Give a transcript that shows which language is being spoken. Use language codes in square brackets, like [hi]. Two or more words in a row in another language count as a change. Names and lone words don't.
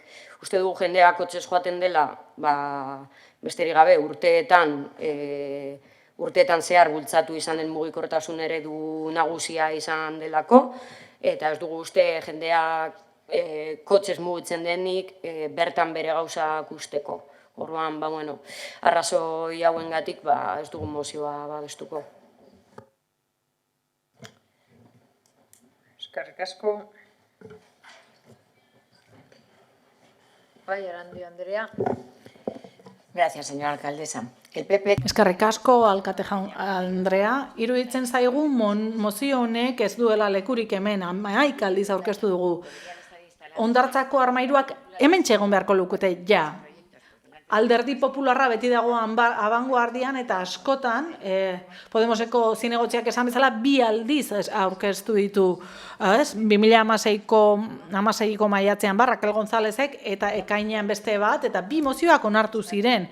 [eu] Uste dugu jendea kotxez joaten dela, besterik gabe urteetan zehar bultzatu izan den mugikortasun eredu nagusia izan delako, eta ez dugu uste jendeak kotxez mugitzen denik bertan bere gauzak usteko. Orduan, arrazoi hauengatik ez dugu mozioa babestuko. Eskerrik asko. Bai, Arandi Andrea. [es] Gracias, señora alcaldesa. El PP... [eu] Eskerrik asko, alkate Andrea. Iruditzen zaigu mozio honek ez duela lekurik hemen, hamaika aldiz aurkeztu dugu. Hondartzako armairuak hemen txegon beharko lukute, ja. Alderdi Popularra beti dago abangoardian eta askotan, Podemoseko zinegotziak esan bezala, 2 aldiz aurkeztu ditu, 2016ko maiatzean Raquel Gonzálezek eta ekainean beste bat, eta 2 mozioak onartu ziren.